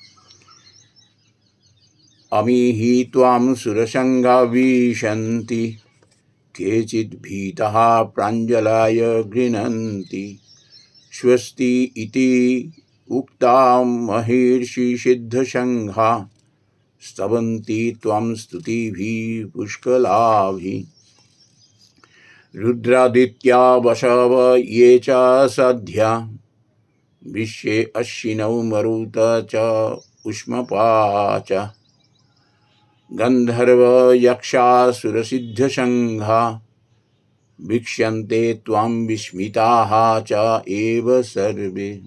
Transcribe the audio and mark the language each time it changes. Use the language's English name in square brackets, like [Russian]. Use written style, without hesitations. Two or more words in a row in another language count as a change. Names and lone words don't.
[Sanskrit] अमिहि त्वम सुरसङ्घा विशन्ति केचिद् भीतः प्राञ्जलय गृणन्ति स्वस्ति इति उक्ता महर्षि सिद्धसङ्घा स्तवन्ति त्वम स्तुतिभिः पुष्कलाभिः। रुद्रादित्या वसव ये च सद्या विश्वे अश्विनौ मरुत च उष्मपा च गन्धर्व यक्षासुरसिद्धसङ्घा वीक्ष्यन्ते त्वां विस्मिताः च एव सर्वे।